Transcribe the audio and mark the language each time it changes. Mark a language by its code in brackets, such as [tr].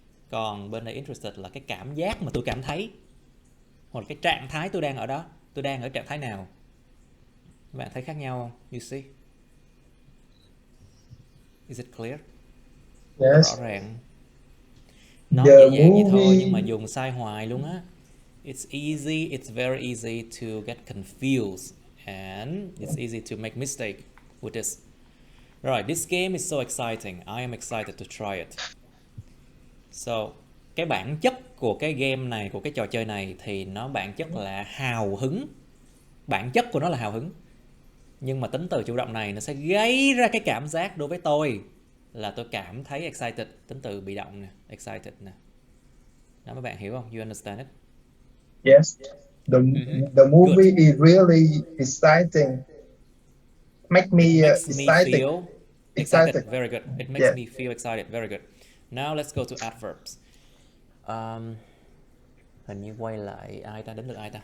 [vi] Còn bên đây interested là cái cảm giác mà tôi cảm thấy, hoặc là cái trạng thái tôi đang ở đó. Tôi đang ở trạng thái nào? Các bạn thấy khác nhau không? [en] You see? Is it clear? Yes. [vi] Rõ ràng. Nói dễ dàng vậy thôi nhưng mà dùng sai hoài luôn á. [en] It's easy, it's very easy to get confused and it's easy to make mistake with this. Right, this game is so exciting. I am excited to try it. [vi] So, cái bản chất của cái game này, của cái trò chơi này thì nó bản chất là hào hứng. Bản chất của nó là hào hứng. Nhưng mà tính từ chủ động này nó sẽ gây ra cái cảm giác đối với tôi là tôi cảm thấy excited. Tính từ bị động nè, excited nè. Đó, các bạn hiểu không? [en] You understand it? Yes. The movie is really exciting. Makes me feel excited. Very good. It makes me feel excited. Very good. Now let's go to adverbs. [vi] Hình như quay lại ai ta, đến lượt ai ta?